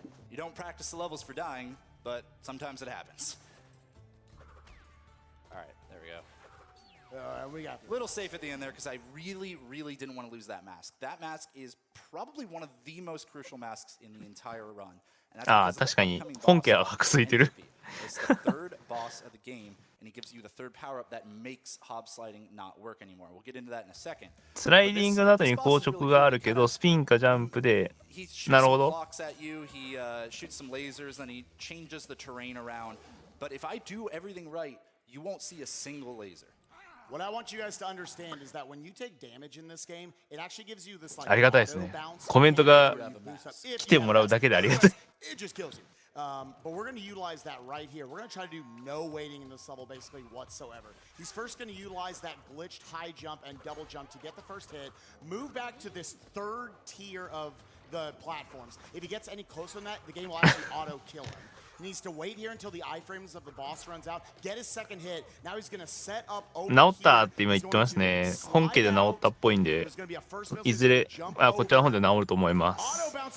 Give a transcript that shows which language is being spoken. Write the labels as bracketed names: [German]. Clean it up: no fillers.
[English] You don't practice the levels for dying, but sometimes it happens. All right, there we go. We got a little safe at the end there because I really, really didn't want to lose that mask. That mask is probably one of the most crucial masks in the entire run. [Japanese] 確かに本家はカクついてる。 [English] third boss of the game, and he gives you the third power-up that makes hob sliding not work anymore. We'll get into that in a second. [Japanese] スライディングの後に硬直があるけど、スピンかジャンプで、なるほど。 [English] He shoots some lasers, then he changes the terrain around. But if I do everything right, you won't see a single laser. What I want you guys to understand is that when you take damage in this game, it actually gives you this like [Japanese] ありがたいですね。コメントが来てもらうだけでありがたい。 [English] It just kills you. But we're going to utilize that right here. We're going to try to do no waiting in this level basically whatsoever. He's first going to utilize that glitched high jump and double jump to get the first hit, move back to this third tier of the platforms. If he gets any closer than that, the game will actually auto-kill him. He needs to wait here until the iframes of the boss runs out, get his second hit. Now he's going to set up over here. [Japanese] 治ったって今言ってますね。本家で治ったっぽいんで、いずれこちらの方で治ると思います。